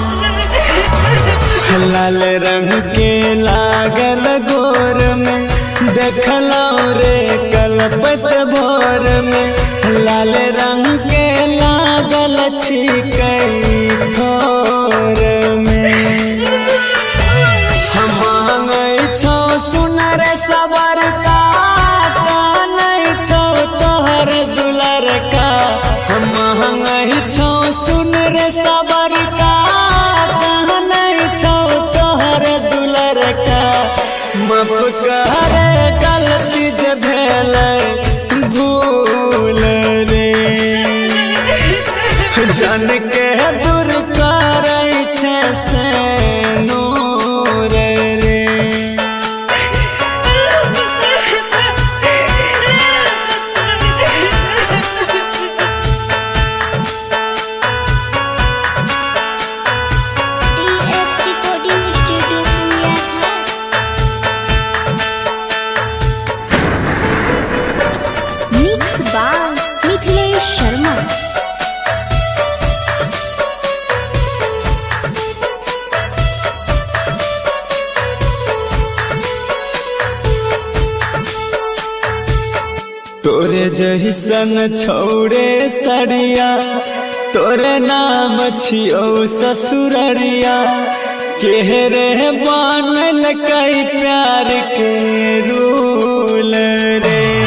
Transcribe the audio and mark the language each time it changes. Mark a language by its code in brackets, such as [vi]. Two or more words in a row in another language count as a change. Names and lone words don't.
[mai] लाल रंग के लागल गोर में देखलो रे कलपत भोर में लाल रंग के लागल छिकै ठोर में हम मांगै छौ सुनर सबर का कानै छौ तोहर दुलर का हम मांगै छौ सुनर सबर का कानै छौ तोहर दुलर का माफ कर गलती जे भेलै भूल रे जान के दूर करै छै से नूर रे [en] DS Recording Studio Simla Ghat. Mix by Mithilesh Sharma. [mai] तोरे जैसन छौड़े सरिया तोरे नाम छियौ ससुररिया केहरे बनल कई प्यार के रूल रे